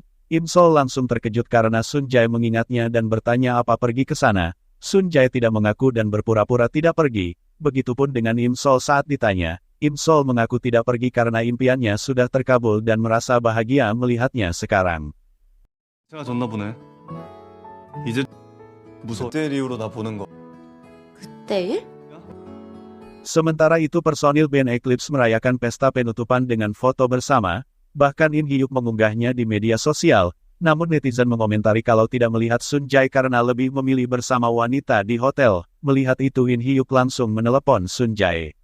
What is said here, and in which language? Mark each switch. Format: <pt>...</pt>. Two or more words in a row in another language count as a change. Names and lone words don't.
<id>Im Sol langsung terkejut karena Sun Jae mengingatnya dan bertanya apa pergi ke sana. Sun Jae tidak mengaku dan berpura-pura tidak pergi. Begitupun dengan Im Sol saat ditanya. Im Sol mengaku tidak pergi karena impiannya sudah terkabul dan merasa bahagia melihatnya sekarang.</id> <ko>제가 졌나 보네. 이제 무서워. 그때 이후로 나 보는 거. 내일?</ko> <id>Sementara itu personil band Eclipse merayakan pesta penutupan dengan foto bersama, bahkan In Hyuk mengunggahnya di media sosial. Namun netizen mengomentari kalau tidak melihat Sun Jae karena lebih memilih bersama wanita di hotel. Melihat itu In Hyuk langsung menelepon Sun Jae.</id>